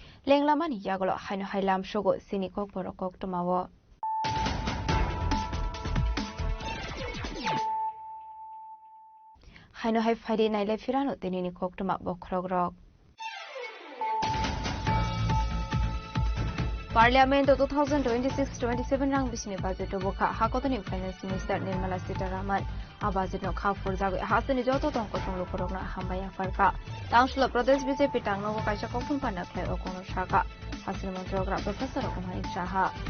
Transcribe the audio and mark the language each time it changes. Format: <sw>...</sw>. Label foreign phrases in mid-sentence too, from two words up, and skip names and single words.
<trp>লেংলামানি ইয়াগলো হাইনো হাইলাম সগো সিনি কক বড় কক টমাও হাইনো হাই ফাইডে নাইলে ফিরানো তিনিনি কক টমা বখরগ রক Parliament 2026-27 rang bisini budget boka hakotoni finance minister Nirmala Sitharaman abajit no khafur jagoi hasini joto tongko songlo korokna hambaya farka tangshlo pradesh BJP tangno kaisa kokun panna khlai okono shaka hasini montrogra professor Kumari Shaha</trp>